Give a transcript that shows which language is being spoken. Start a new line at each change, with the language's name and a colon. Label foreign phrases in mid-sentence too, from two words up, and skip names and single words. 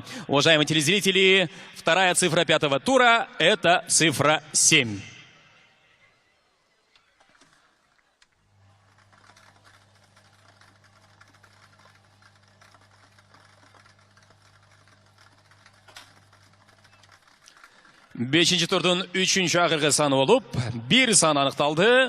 Russian: Уважаемые телезрители, вторая цифра 5-го тура – это цифра 7.
Kyrgyz: Бешинчи турдун 3-чү акыркы саны болуп, 1 саны аныкталды.